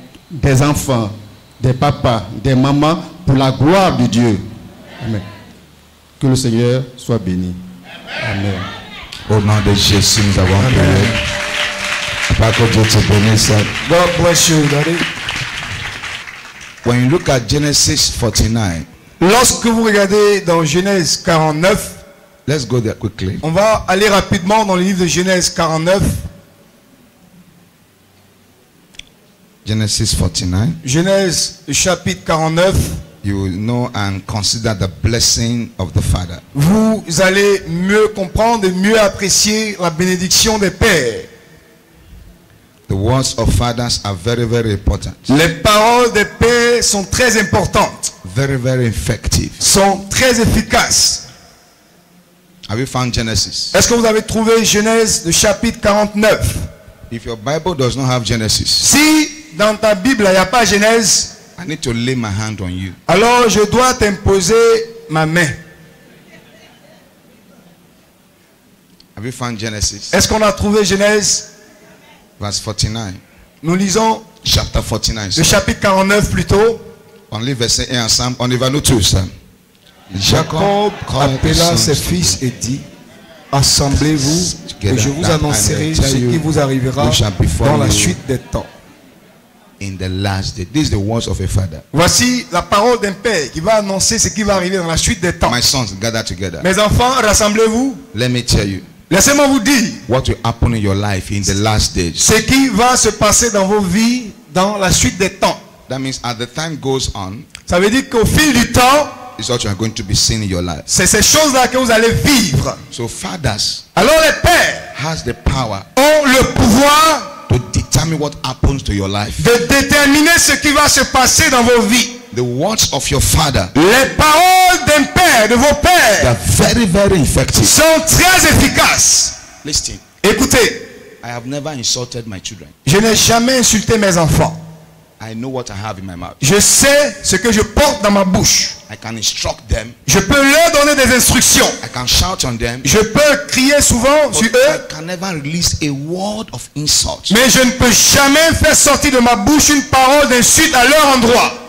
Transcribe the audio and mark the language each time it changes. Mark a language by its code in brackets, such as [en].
[fr] Des enfants, des papas, des mamans, pour la gloire de Dieu. Amen. Que le Seigneur soit béni. Amen. Au nom de Jésus, nous avons prié. Papa, que Dieu te bénisse. [en] God bless you, Daddy. When you look at Genesis 49, [fr] Lorsque vous regardez dans Genèse 49, [en] let's go there quickly. [fr] on va aller rapidement dans le livre de Genèse 49. [en] Genesis 49. [fr] Genèse chapitre 49. [en] you will know and consider the blessing of the Father. [fr] vous allez mieux comprendre et mieux apprécier la bénédiction des pères. [en] The words of fathers are very, very important. [fr] Les paroles des pères sont très importantes, [en] Very, very effective. [fr] sont très efficaces. [en] Have you found Genesis? [fr] Est-ce que vous avez trouvé Genèse, le chapitre 49? [en] If your Bible does not have Genesis, [fr] Si dans ta Bible, il n'y a pas Genèse, [en] I need to lay my hand on you. [fr] alors je dois t'imposer ma main. [en] Have you found Genesis? [fr] Est-ce qu'on a trouvé Genèse? [en] Verse 49. [fr] Nous lisons [en] Chapter 49. [fr] le chapitre 49 plutôt. [en] Only verse 1 [fr] ensemble. On y va nous tous. Jacob appela ses fils et dit, assemblez-vous et je vous annoncerai ce qui vous arrivera dans la suite des temps. [en] In the last day. This is the words of a father. [fr] Voici la parole d'un père qui va annoncer ce qui va arriver dans la suite des temps. [en] My sons, gather together. [fr] Mes enfants, rassemblez-vous. [en] Let me tell you [fr] Laissez-moi vous dire [en] what will happen in your life in the last days. [fr] ce qui va se passer dans vos vies dans la suite des temps. [en] That means as the time goes on, [fr] Ça veut dire qu'au fil du temps, [en] is what you are going to be seeing in your life. [fr] c'est ces choses-là que vous allez vivre. [en] So fathers [fr] Alors les pères [en] has the power [fr] ont le pouvoir [en] to determine what happens to your life. [fr] de déterminer ce qui va se passer dans vos vies. [en] The words of your father, [fr] Les paroles d'un père, de vos [en] they [fr] pères, [en] are very, very effective. [fr] sont très efficaces. [en] Listen, [fr] Écoutez, [en] I have never insulted my children. [fr] je n'ai jamais insulté mes enfants. [en] I know what I have in my mouth. [fr] Je sais ce que je porte dans ma bouche. [en] I can instruct them. [fr] Je peux leur donner des instructions. [en] I can shout on them. [fr] Je peux crier souvent [en] But [fr] sur [en] I [fr] eux, [en] can never release a word of insult. [fr] mais je ne peux jamais faire sortir de ma bouche une parole d'insulte à leur endroit.